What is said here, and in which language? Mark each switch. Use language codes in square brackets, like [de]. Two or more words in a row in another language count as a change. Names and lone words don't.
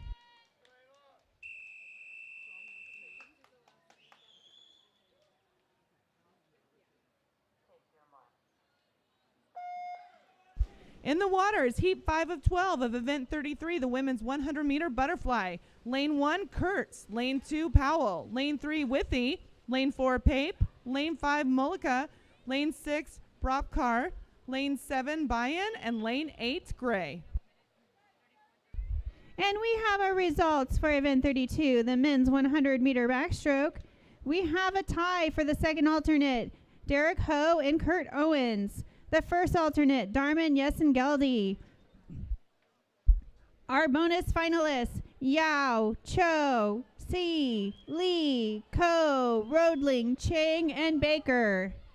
[en] In the water is heat 5 of 12 of event 33, the women's 100-meter butterfly. Lane 1, Kurtz. Lane 2, Powell. Lane 3, Withy. Lane 4, Pape. Lane 5, Mullica. Lane 6, Bropkar. Lane 7, Bayan. And lane 8, Gray. And we have our results for event 32, the men's 100-meter backstroke. We have a tie for the second alternate, Derek Ho and Kurt Owens. The first alternate, Darman Yesengeldi. Our bonus finalists, Yao, Cho, Si, Lee, Ko, Rodling, Chang, and Baker.